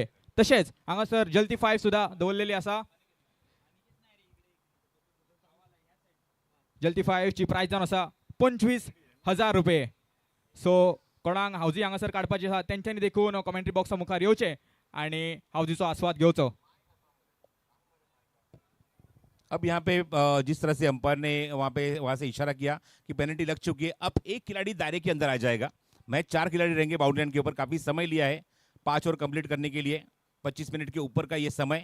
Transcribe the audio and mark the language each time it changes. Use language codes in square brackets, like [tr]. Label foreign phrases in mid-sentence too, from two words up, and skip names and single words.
[kok] तशेंच हांगासर जल्ती 5 सुद्धा दवरलेली आसा। जल्ती 5 ची प्राइज जावन आसा 25,000 रुपये। सो कोणाक हावजी हांगासर काडपाची आसा तेंच्यांनी देखून कॉमेंट्री बॉक्सा मुखार येवचें आणि हावजीचो आस्वाद घेवचो। [hi] अब यहाँ पे जिस तरह से अंपायर ने वहां से इशारा किया कि पेनल्टी लग चुकी है, अब एक खिलाड़ी दायरे के अंदर आ जाएगा। मैच 4 खिलाड़ी रहेंगे [en] boundary line [hi] के ऊपर, काफी समय लिया है 5 ओवर कंप्लीट करने के लिए, 25 मिनट के ऊपर का ये समय।